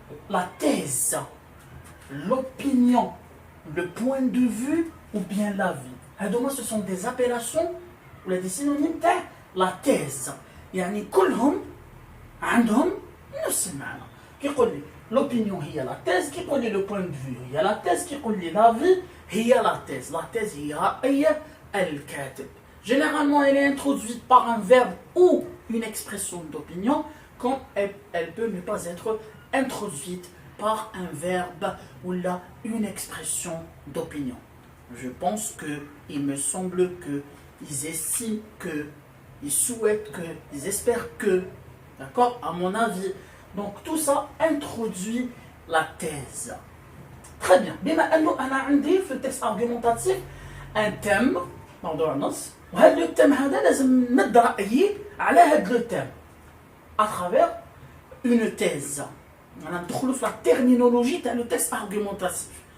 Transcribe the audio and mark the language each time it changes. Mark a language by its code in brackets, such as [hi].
[fr] La thèse, l'opinion, le point de vue ou bien l'avis. Ce sont des appellations ou des synonymes de la thèse. [ar] يعني كلهم عندهم نفس المعنى. كيقول لي [fr] l'opinion هي la thèse, كيقول لي le point de vue هي la thèse, كيقول لي l'avis هي la thèse. [ar] La thèse هي رأي الكاتب. [fr] Généralement, elle est introduite par un verbe ou une expression d'opinion, quand elle peut ne pas être introduite par un verbe ou là une expression d'opinion. Je pense que, il me semble que, ils estiment que, ils souhaitent que, ils espèrent que, d'accord, à mon avis. Donc tout ça introduit la thèse. Très bien. [ar] بما أنه أنا عندي في التكست argumentatif un thème موضوع النص وهذا الثيم هذا لازم ند رأيي على هذا الثيم [fr] à travers une thèse. On a la terminologie dans le texte argumentatif.